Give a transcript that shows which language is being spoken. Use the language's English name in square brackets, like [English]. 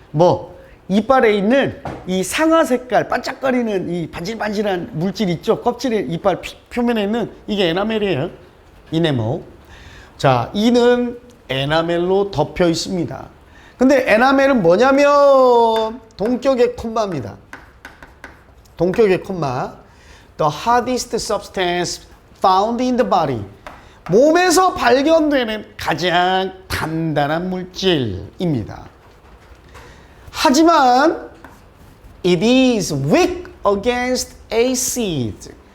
[Korean] 뭐 이빨에 있는 이 상아 색깔 반짝거리는 이 반질반질한 물질 있죠? 껍질에 이빨 표면에 있는 이게 에나멜이에요. [English] enamel. [Korean] 자, 이는 에나멜로 덮여 있습니다. 근데 에나멜은 뭐냐면 동격의 콤마입니다. 동격의 콤마. [English] The hardest substance found in the body. [Korean] 몸에서 발견되는 가장 단단한 물질입니다. 하지만 [English] it is weak against acid.